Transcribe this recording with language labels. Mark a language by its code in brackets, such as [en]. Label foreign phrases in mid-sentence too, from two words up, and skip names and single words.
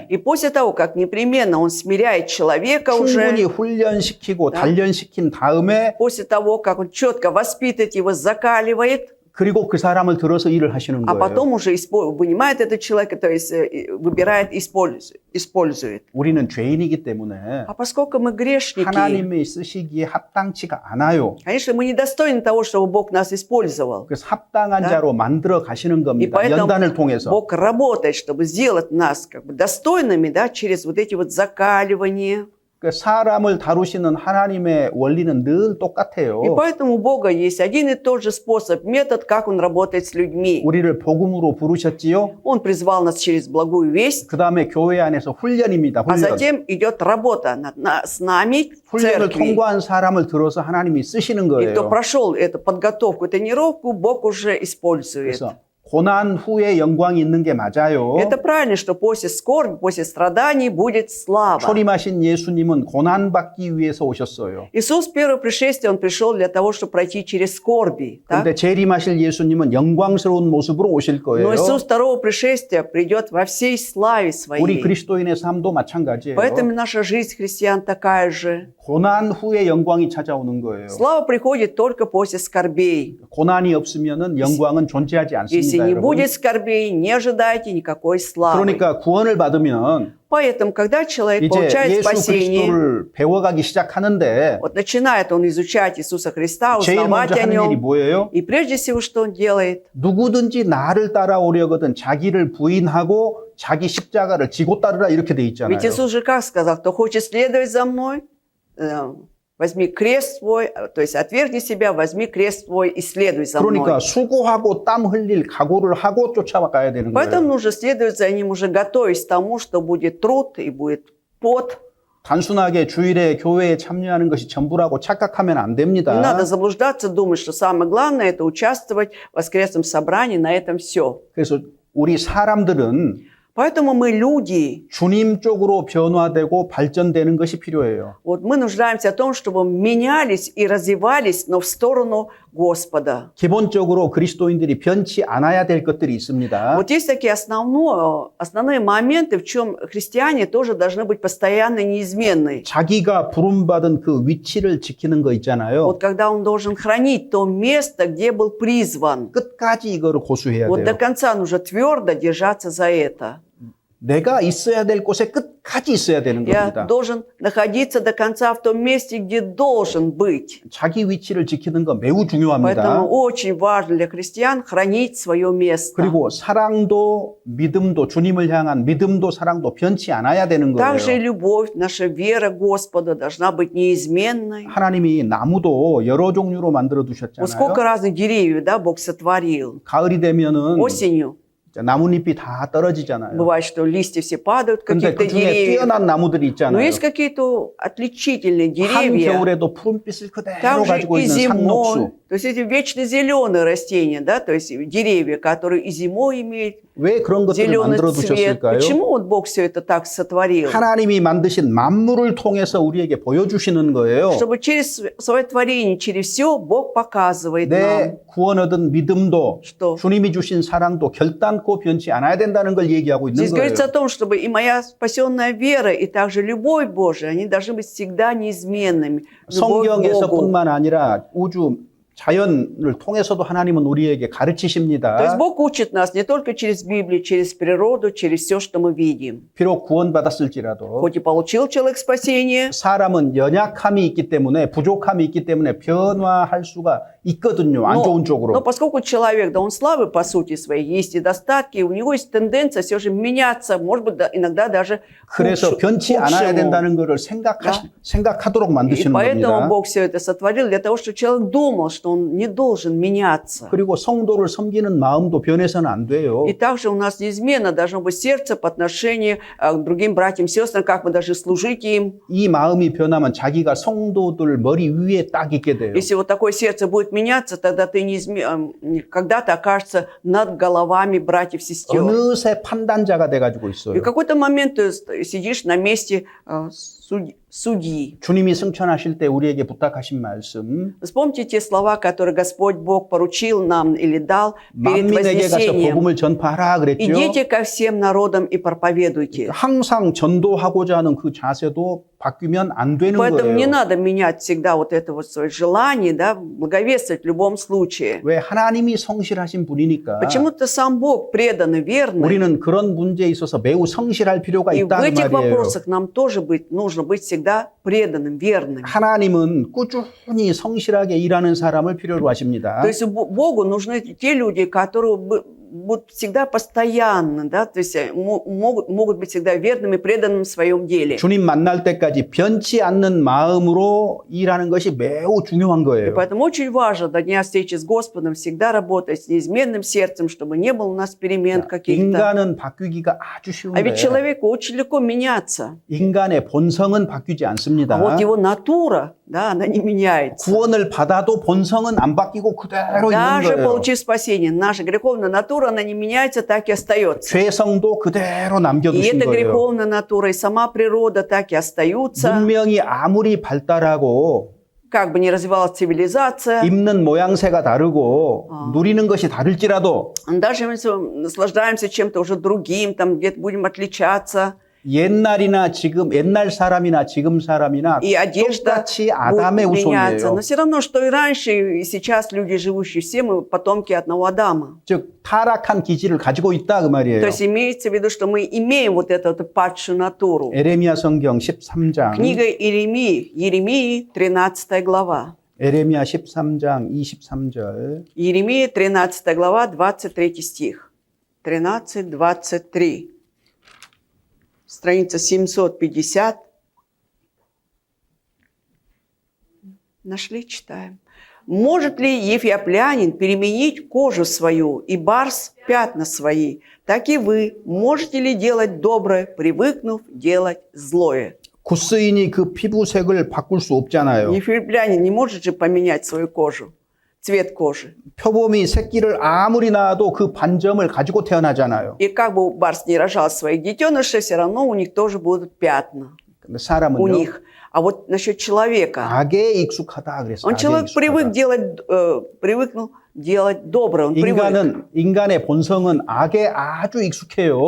[ru] И после того, как непременно Он смиряет человека [ko] 충분히 [ru] уже, [ko] 훈련시키고 단련시킨 다음에 [ru] после того, как Он четко воспитывает его, закаливает, [ko] 그리고 그 사람을 들어서 일을 하시는 [ru] а [ko] 거예요. [ru] потом уже вынимает этого человека, то есть выбирает, использует. [ko] 우리는 죄인이기 때문에 [ru] А поскольку мы грешники, [ko] 하나님이 쓰시기에 합당치가 않아요. [ru] конечно, мы недостойны того, чтобы Бог нас использовал. [ko] 그래서 합당한 자로 만들어 가시는 [ru] И [ko] 겁니다. [ru] поэтому [ko] 연단을 통해서. [ru] Бог работает, чтобы сделать нас как бы достойными, да, через вот эти вот закаливания. [ko] 그 사람을 다루시는 하나님의 원리는 늘 똑같아요. [ru] И поэтому у Бога есть один и тот же способ, метод, как Он работает с людьми. [ko] 우리를 복음으로 부르셨지요. [ru] Он призвал нас через благую весть, [ko] 그 다음에 교회 안에서 훈련입니다. [ru] а [ko] 훈련. [ru] затем идет работа с нами в [ko] 훈련을 [ru] церкви. [ko] 통과한 사람을 들어서 하나님이 쓰시는 [ru] И кто [ko] 거예요. [ru] прошел эту подготовку, тренировку, Бог уже использует. [ko] 그래서 고난 후에 영광이 있는 게 맞아요. [ru] Это правильно, что после скорби, после страданий будет слава. [ko] 초림하신 예수님은 고난 받기 위해서 오셨어요. [ru] Иисус в первое пришествие, Он пришел для того, чтобы пройти через скорби. так? [ko] 그런데 재림하실 예수님은 영광스러운 모습으로 오실 거예요. [ru] Но Иисус второго пришествия придет во всей славе [ko] 우리 [ru] Своей. [ko] 그리스도인의 삶도 마찬가지예요. [ru] Поэтому наша жизнь христиан такая же. [ko] 고난 후에 영광이 찾아오는 거예요. [ru] Слава приходит только после скорбей. [ko] 고난이 없으면은 영광은 존재하지 [ru] Если [ko] 않습니다, [ru] не [ko] 여러분. [ru] будет скорбей, не ожидайте никакой славы. [ko] 그러니까 구원을 받으면 [ru] Поэтому, когда человек [ko] 이제 [ru] получает [ko] 예수 [ru] спасение, [ko] 그리스도를 배워가기 시작하는데 [ru] вот начинает он изучать Иисуса Христа, [ko] 제일 [ru] узнавать [ko] 먼저 [ru] о [ko] 하는 일이 [ru] Нем. [ko] 뭐예요? [ru] И прежде всего, что он делает? [ko] 누구든지 나를 따라오려거든 자기를 부인하고 자기 십자가를 지고 따르라 이렇게 돼 있잖아요. [ru] Ведь Иисус же как сказал, кто хочет следовать за мной, возьми крест свой, то есть отвергни себя, возьми крест свой и следуй за [ko] 그러니까 [ru] мной. [ko] 수고하고 땀 흘릴 각오를 하고 쫓아가야 되는 [ru] Поэтому [ko] 거예요. [ru] нужно следовать за ним, уже готовясь к тому, что будет труд и будет пот. [ko] 단순하게 주일에 교회에 참여하는 것이 전부라고 착각하면 안 [ru] Не [ko] 됩니다. [ru] надо заблуждаться, думать, что самое главное – это участвовать в воскресном собрании, на этом все. [ko] 그래서 우리 사람들은 [ru] Поэтому мы люди. [ko] 주님 쪽으로 변화되고 발전되는 것이 필요해요. [ru] Вот мы нуждаемся в том, чтобы менялись и развивались, но в сторону Господа. [ko] 기본적으로 그리스도인들이 변치 않아야 될 것들이 있습니다. [ru] Вот есть такие основные моменты, в чем христиане тоже должны быть постоянно неизменны. [ko] 자기가 부름받은 그 위치를 지키는 거 있잖아요. [ru] Вот когда он должен хранить то место, где был призван. [ko] 끝까지 이거를 고수해야 [ru] Вот до [ko] 돼요. [ru] конца нужно твердо держаться за это. [ko] 내가 있어야 될 곳에 끝까지 있어야 되는 [ru] Я [ko] 겁니다. [ru] должен находиться до конца в том месте, где должен быть. [ko] 자기 위치를 지키는 거 매우 중요합니다. [ru] Поэтому очень важно для христиан хранить свое место. [ko] 그리고 사랑도 믿음도 주님을 향한 믿음도 사랑도 변치 않아야 되는 [ru] Также и [ko] 거예요. [ru] любовь, наша вера Господа должна быть неизменной. [ko] 하나님이 나무도 여러 종류로 만들어 [ru] Вот [ko] 두셨잖아요. [ru] сколько разных деревьев, да, Бог сотворил. [ko] 가을이 되면은 [ru] Осенью [ko] 나뭇잎이 다 떨어지잖아요. [ru] бывает, что листья все падают, [ko] 근데 [ru] каких-то [ko] 그 중에 [ru] деревьев. [ko] 뛰어난 나무들이 [ru] Но [ko] 있잖아요. [ru] есть какие-то отличительные деревья. [ko] 한겨울에도 푸른빛을 그대로 [ru] Также [ko] 가지고 [ru] и [ko] 있는 상록수. [ru] зимой. То есть эти вечно зеленые растения, да, то есть деревья, которые и зимой имеют [ko] 왜 그런 것들을 [ru] зеленый [ko] 만들어 [ru] цвет. [ko] 두셨을까요? [ru] Почему вот Бог все это так сотворил? [ko] 하나님이 만드신 만물을 통해서 우리에게 보여주시는 거예요. [ru] Чтобы через свое творение, через все Бог показывает нам, [ko] 내 구원 얻은 믿음도 [ru] что [ko] 주님이 주신 사랑도 결단코 변치 않아야 된다는 걸 얘기하고 있는 [ru] здесь [ko] 거예요. [ru] говорится о том, чтобы и моя спасенная вера, и также любовь Божия, они должны быть всегда неизменными. Любовь к Богу. [ko] 성경에서뿐만 아니라 우주 자연을 통해서도 하나님은 우리에게 [ru] То есть [ko] 가르치십니다. [ru] Бог учит нас не только через Библию, через природу, через все, что мы видим. [ko] 비록 구원받았을지라도 [ru] Хоть и получил человек спасение, [ko] 사람은 연약함이 있기 때문에 부족함이 있기 때문에 변화할 수가 있거든요. 안 좋은 [ru] но [ko] 쪽으로. [ru] поскольку человек, да он слабый по сути своей, есть недостатки, у него есть тенденция все же меняться, может быть, иногда даже [ko] 그래서 변치 않아야 된다는 것을 생각하도록 [ru] И [ko] 만드시는 [ru] поэтому [ko] 겁니다. [ru] Бог все это сотворил для того, чтобы человек думал, что он не должен меняться. [ko] 그리고 성도를 섬기는 마음도 변해서는 안 돼요. [ru] И также у нас неизменно должно быть сердце по отношению к другим братьям и сестрам, как мы должны служить им. [ko] 이 마음이 변하면 자기가 성도들 머리 위에 딱 있게 돼요. [ru] Если вот такое сердце будет меняться, тогда ты когда-то окажешься над головами братьев и сестер. [ko] 어느새 판단자가 돼가지고 [ru] И [ko] 있어요. [ru] в какой-то момент ты сидишь на месте судьи. [ko] 주님이 승천하실 때 우리에게 부탁하신 말씀, [ru] Вспомните те слова, которые Господь Бог поручил нам или дал перед [ko] 만민에게 가서 [ru] вознесением. [ko] 복음을 전파하라 그랬죠. [ru] Идите ко всем народам и проповедуйте. [ko] 항상 전도하고자 하는 그 자세도 바뀌면 안 되는 [ru] Поэтому не [ko] 거예요. [ru] надо менять всегда вот это вот свое желание, да, благовествовать в любом случае. [ko] 왜 하나님이 성실하신 분이니까 [ru] Почему-то сам Бог преданный, верный. [ko] 우리는 그런 문제에 있어서 매우 성실할 필요가 [ru] И в [ko] 있다는 [ru] этих [ko] 말이에요. [ru] вопросах нам тоже нужно быть всегда преданным, верным. [ko] 하나님은 꾸준히 성실하게 일하는 사람을 필요로 하십니다. [ru] То есть Богу нужны те люди, которые будут всегда постоянно, да, то есть могут быть всегда верными, преданными в своем деле. [ko] 주님 만날 때까지 변치 않는 마음으로 일하는 것이 매우 중요한 [ru] И [ko] 거예요. [ru] поэтому очень важно до дня встречи с Господом всегда работать с неизменным сердцем, чтобы не было у нас перемен каких-то. [ko] 인간은 바뀌기가 아주 [ru] А ведь [ko] 쉬운데 [ru] человеку очень легко меняться. [ko] 인간의 본성은 바뀌지 [ru] А [ko] 않습니다. [ru] вот его натура, да, она не меняется. [ko] 구원을 받아도 본성은 안 바뀌고 그대로 있는 [ru] Даже [ko] 거예요. [ru] получив спасение, наша греховная натура, она не меняется, так и остается. [ko] 죄성도 그대로 [ru] И [ko] 남겨두신 [ru] эта [ko] 거예요. [ru] греховная натура, и сама природа так и остаются. [ko] 문명이 아무리 발달하고 [ru] Как бы ни развивалась цивилизация, [ko] 입는 모양새가 다르고 누리는 것이 다를지라도 [ru] даже если мы наслаждаемся чем-то уже другим, там где-то будем отличаться, [ko] 옛날이나 지금 옛날 사람이나 지금 사람이나 [ru] и одежда [ko] 똑같이 아담의 [ru] будет меняться. [ko] 후손이에요. [ru] Но все равно, что и раньше, и сейчас люди, живущие, все мы потомки одного Адама. [ko] 즉 타락한 기질을 가지고 있다 그 말이에요. [ru] То есть имеется в виду, что мы имеем вот эту вот падшую натуру. [ko] 에레미야 성경 13장 [ru] Книга Иеремии, 13 глава. [ko] 에레미야 13장 23절 [ru] Иеремия, 13 глава, 23 стих. 13-23. Страница 750. Нашли, читаем. «Может ли ефиоплянин переменить кожу свою и барс пятна свои? Так и вы можете ли делать доброе, привыкнув делать злое?» [ko] 구스인이 그 피부색을 바꿀 수 없잖아요. [ru] Ефиоплянин не может же поменять свою кожу, цвет кожи. [ko] 표범이 새끼를 아무리 낳아도 그 반점을 가지고 태어나잖아요. [ru] И как бы барс не рожал своих детенышей, все равно у них тоже будут пятна. [ko] 근데 [ru] У [ko] 사람은요. [ru] них. А вот насчет человека. [ko] 악에 익숙하다 그랬어요. [ru] Он [ko] 악에 [ru] человек [ko] 익숙하다. [ru] привыкнул делать доброе. Он привык. [ko] 인간의 본성은 악에 아주 익숙해요.